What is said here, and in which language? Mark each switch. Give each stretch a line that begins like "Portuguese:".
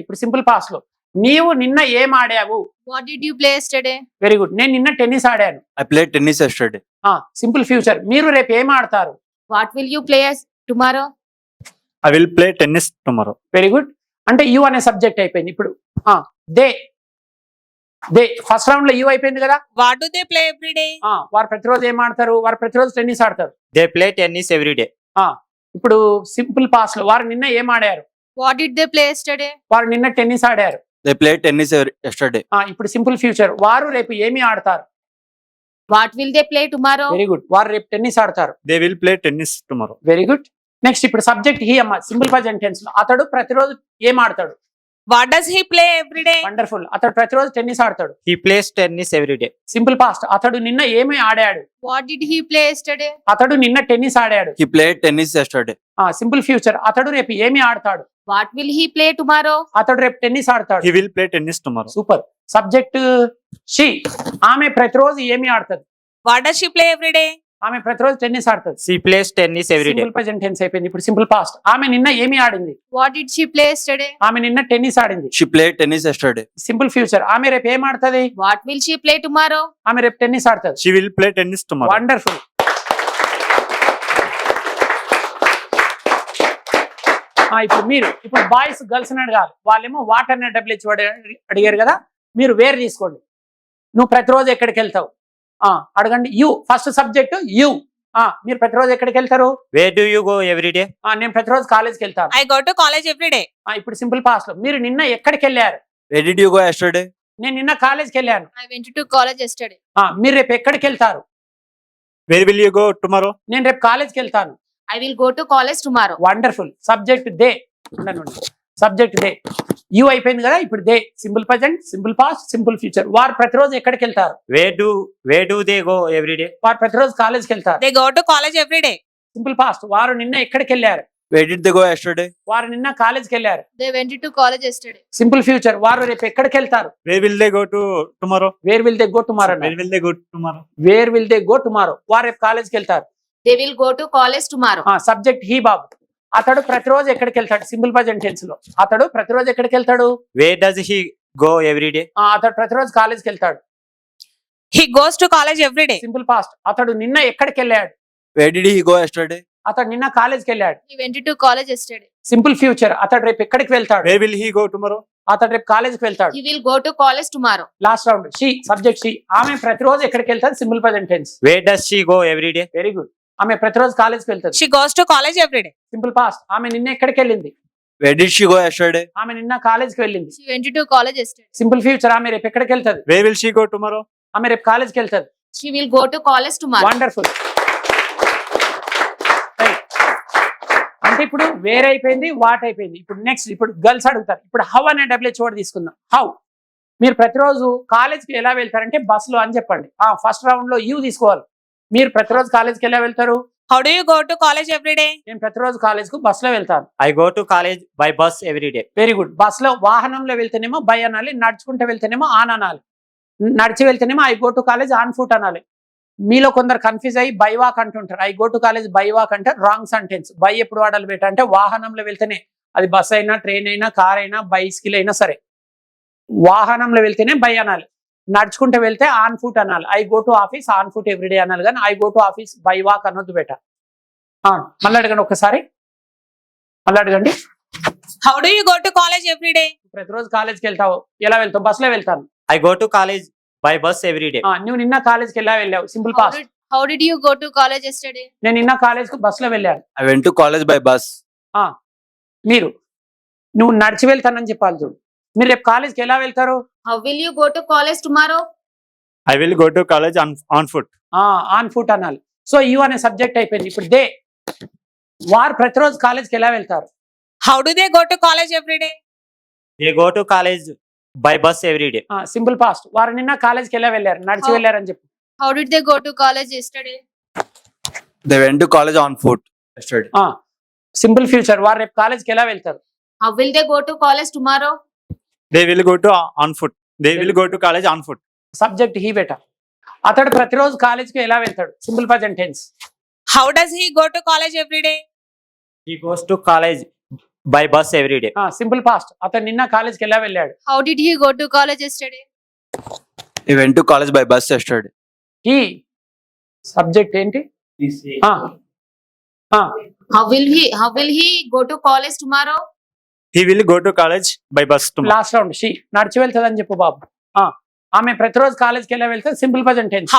Telugu: ఇప్పుడు simple past లో నీవు నిన్న ఏం ఆడావు?
English: What did you play yesterday?
Telugu: Very good. నేను నిన్న టెన్నిస్ ఆడాను.
English: I played tennis yesterday.
Telugu: Simple future. మీరు రేపు ఏం ఆడతారు?
English: What will you play tomorrow? I will play tennis tomorrow.
Telugu: Very good. అంటే యు అనే సబ్జెక్ట్ అయిపోయింది. ఇప్పుడు దే ఫస్ట్ రౌండ్ లో యు అయిపోయింది కదా.
English: What do they play every day?
Telugu: వారు ప్రతిరోజు ఏం ఆడతారు? వారు ప్రతిరోజు టెన్నిస్ ఆడతారు.
English: They play tennis every day.
Telugu: ఇప్పుడు సింపుల్ పాస్ట్ లో వారు నిన్న ఏం ఆడారు?
English: What did they play yesterday?
Telugu: వారు నిన్న టెన్నిస్ ఆడారు.
English: They played tennis yesterday.
Telugu: ఇప్పుడు సింపుల్ ఫ్యూచర్. వారు రేపు ఏమి ఆడతారు?
English: What will they play tomorrow?
Telugu: Very good. వారు రేపు టెన్నిస్ ఆడతారు.
English: They will play tennis tomorrow.
Telugu: Very good. Next ఇప్పుడు సబ్జెక్ట్ హీ అమ్మ. సింపుల్ ప్రెజెంట్ టెన్స్ లో అతడు ప్రతిరోజు ఏం ఆడతాడు?
English: What does he play every day?
Telugu: Wonderful. అతడు ప్రతిరోజు టెన్నిస్ ఆడతాడు.
English: He plays tennis every day.
Telugu: Simple past. అతడు నిన్న ఏమి ఆడాడు?
English: What did he play yesterday?
Telugu: అతడు నిన్న టెన్నిస్ ఆడాడు.
English: He played tennis yesterday.
Telugu: Simple future. అతడు రేపు ఏమి ఆడతాడు?
English: What will he play tomorrow?
Telugu: అతడు రేపు టెన్నిస్ ఆడతాడు.
English: He will play tennis tomorrow.
Telugu: Super. Subject she. ఆమె ప్రతిరోజు ఏమి ఆడుతుంది?
English: What does she play every day?
Telugu: ఆమె ప్రతిరోజు టెన్నిస్ ఆడుతుంది.
English: She plays tennis every day.
Telugu: Simple present tense అయిపోయింది. ఇప్పుడు సింపుల్ పాస్ట్. ఆమె నిన్న ఏమి ఆడింది?
English: What did she play yesterday?
Telugu: ఆమె నిన్న టెన్నిస్ ఆడింది.
English: She played tennis yesterday.
Telugu: Simple future. ఆమె రేపు ఏం ఆడుతుంది?
English: What will she play tomorrow?
Telugu: ఆమె రేపు టెన్నిస్ ఆడుతుంది.
English: She will play tennis tomorrow.
Telugu: Wonderful. ఇప్పుడు బాయ్స్ గర్ల్స్ అని అడగాలి. వాళ్ళేమో వాట్ అనే డబ్ల్యూహెచ్ వర్డ్ అడిగారు కదా. మీరు వేరు తీసుకోండి. నువ్వు ప్రతిరోజు ఎక్కడికి వెళ్తావు? అడగండి. You first subject you. మీరు ప్రతిరోజు ఎక్కడికి వెళ్తారు?
English: Where do you go every day?
Telugu: నేను ప్రతిరోజు కాలేజ్కి వెళ్తాను.
English: I go to college every day.
Telugu: ఇప్పుడు సింపుల్ పాస్ట్ లో మీరు నిన్న ఎక్కడికి వెళ్ళారు?
English: Where did you go yesterday?
Telugu: నేను నిన్న కాలేజ్కి వెళ్ళాను.
English: I went to college yesterday.
Telugu: మీరు రేపు ఎక్కడికి వెళ్తారు?
English: Where will you go tomorrow?
Telugu: నేను రేపు కాలేజ్కి వెళ్తాను.
English: I will go to college tomorrow.
Telugu: Wonderful. Subject they. Subject they. You అయిపోయింది కదా. ఇప్పుడు they. Simple present, simple past, simple future. వారు ప్రతిరోజు ఎక్కడికి వెళ్తారు?
English: Where do they go every day?
Telugu: వారు ప్రతిరోజు కాలేజ్కి వెళ్తారు.
English: They go to college every day.
Telugu: Simple past. వారు నిన్న ఎక్కడికి వెళ్ళారు?
English: Where did they go yesterday?
Telugu: వారు నిన్న కాలేజ్కి వెళ్ళారు.
English: They went to college yesterday.
Telugu: Simple future. వారు రేపు ఎక్కడికి వెళ్తారు?
English: Where will they go to tomorrow? Where will they go tomorrow? Where will they go tomorrow? Where will they go tomorrow.
Telugu: వారు రేపు కాలేజ్కి వెళ్తారు.
English: They will go to college tomorrow.
Telugu: Subject he బాబు. అతడు ప్రతిరోజు ఎక్కడికి వెళ్తాడు సింపుల్ ప్రజెంట్ టెన్స్ లో అతడు ప్రతిరోజు ఎక్కడికి వెళ్తాడు
English: Where does he go every day?
Telugu: అతడు ప్రతిరోజు కాలేజ్కి వెళ్తాడు
English: He goes to college every day.
Telugu: Simple past అతడు నిన్న ఎక్కడికి వెళ్ళాడు
English: Where did he go yesterday?
Telugu: అతడు నిన్న కాలేజ్కి వెళ్ళాడు
English: He went to college yesterday.
Telugu: Simple future అతడు రేపు ఎక్కడికి వెళ్తాడు
English: Where will he go tomorrow?
Telugu: అతడు రేపు కాలేజ్కి వెళ్తాడు
English: He will go to college tomorrow.
Telugu: Last round she subject she ఆమె ప్రతిరోజు ఎక్కడికి వెళ్తాది simple present tense
English: Where does she go every day?
Telugu: Very good ఆమె ప్రతిరోజు కాలేజ్కి వెళ్తాది
English: She goes to college every day.
Telugu: Simple past ఆమె నిన్న ఎక్కడికి వెళ్ళింది
English: Where did she go yesterday?
Telugu: ఆమె నిన్న కాలేజ్కి వెళ్ళింది
English: She went to college yesterday.
Telugu: Simple future ఆమె రేపు ఎక్కడికి వెళ్తాది
English: Where will she go tomorrow?
Telugu: ఆమె రేపు కాలేజ్కి వెళ్తాది
English: She will go to college tomorrow.
Telugu: Wonderful అంటే ఇప్పుడు వేరే అయిపోయింది వాట్ అయిపోయింది ఇప్పుడు నెక్స్ట్ ఇప్పుడు గర్ల్స్ అడుగుతారు ఇప్పుడు హౌ అనే డబ్ల్యూహెచ్ వర్డ్ తీసుకుందాం హౌ మీరు ప్రతిరోజు కాలేజ్కి ఎలా వెళ్తారంటే బస్సులో అని చెప్పండి ఫస్ట్ రౌండ్ లో యూ తీసుకోవాలి మీరు ప్రతిరోజు కాలేజ్కి ఎలా వెళ్తారు
English: How do you go to college every day?
Telugu: నేను ప్రతిరోజు కాలేజ్కు బస్సులో వెళ్తాను
English: I go to college by bus every day.
Telugu: Very good బస్సులో వాహనంలో వెళ్తేనేమో బై అనాలి నడుచుకుంటూ వెళ్తేనేమో ఆన్ అనాలి నడిచి వెళ్తేనేమో
English: I go to college on foot
Telugu: అనాలి మీలో కొందరు కన్ఫ్యూజ్ అయ్యి బై వాక్ అంటుంటారు
English: I go to college by walk
Telugu: అంటే రాంగ్ సెంటెన్స్ బై ఎప్పుడు వాడాలి బేట అంటే వాహనంలో వెళ్తేనే అది బస్ అయినా ట్రైన్ అయినా కార్ అయినా బైసికల్ అయినా సరే వాహనంలో వెళ్తేనే బై అనాలి నడుచుకుంటూ వెళ్తే ఆన్ ఫుట్ అనాలి
English: I go to office on foot every day
Telugu: అనాలి కానీ
English: I go to office by walk
Telugu: అనొద్దు బేట మళ్ళీ అడగండి ఒకసారి మళ్ళీ అడగండి
English: How do you go to college every day?
Telugu: ప్రతిరోజు కాలేజ్కి వెళ్తావు ఎలా వెళ్తావు బస్సులో వెళ్తాను
English: I go to college by bus every day.
Telugu: నువ్వు నిన్న కాలేజ్కి ఎలా వెళ్ళావు simple
English: How past how did you go to college yesterday?
Telugu: నేను నిన్న కాలేజ్కి బస్సులో వెళ్ళాను
English: I went to college by bus.
Telugu: మీరు నువ్వు నడిచి వెళ్తానని చెప్పాలి చూడు మీరు రేపు కాలేజ్కి ఎలా వెళ్తారు
English: How will you go to college tomorrow? I will go to college on foot.
Telugu: On foot అనాలి సో యూ అనే సబ్జెక్ట్ అయిపోయింది ఇప్పుడు దే వారు ప్రతిరోజు కాలేజ్కి ఎలా వెళ్తారు
English: How do they go to college every day? They go to college by bus every day.
Telugu: Simple past వారు నిన్న కాలేజ్కి ఎలా వెళ్ళారు నడిచి వెళ్ళారని చెప్పు
English: How did they go to college yesterday? They went to college on foot yesterday.
Telugu: Simple future వారు రేపు కాలేజ్కి ఎలా వెళ్తారు
English: How will they go to college tomorrow? They will go to on foot. They will go to college on foot.
Telugu: Subject he బేట అతడు ప్రతిరోజు కాలేజ్కి ఎలా వెళ్తాడు simple present tense
English: How does he go to college every day? He goes to college by bus every day.
Telugu: Simple past అతడు నిన్న కాలేజ్కి ఎలా వెళ్ళాడు
English: How did he go to college yesterday? He went to college by bus yesterday.
Telugu: He subject ఏంటి
English: How will he go to college tomorrow? He will go to college by bus tomorrow.
Telugu: Last round she నడిచి వెళ్తుంది అని చెప్పు బాబు ఆమె ప్రతిరోజు కాలేజ్కి ఎలా వెళ్తుంది సింపుల్ ప్రజెంట్ టెన్స్